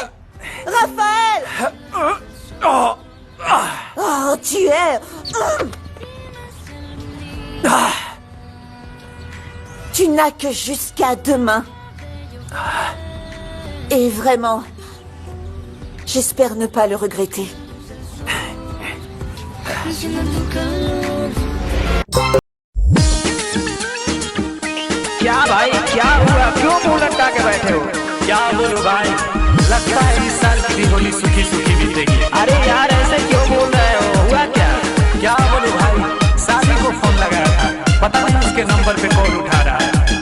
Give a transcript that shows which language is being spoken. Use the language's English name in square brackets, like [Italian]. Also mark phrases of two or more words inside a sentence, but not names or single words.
[French] Raphaël! Oh, tu es... Tu n'as que jusqu'à demain. Et vraiment, j'espère ne pas le regretter. [Hindi] क्या भाई क्या हुआ क्यों मुंह लटका के बैठे हो? क्या बोलूं भाई, लगता है इस साल की होली सुखी सुखी बीतेगी। अरे यार ऐसे क्यों बोल रहे हो, हुआ क्या? क्या बोलूं भाई, साथी को फोन लगाया था, पता नहीं उसके नंबर पे कॉल उठा रहा है।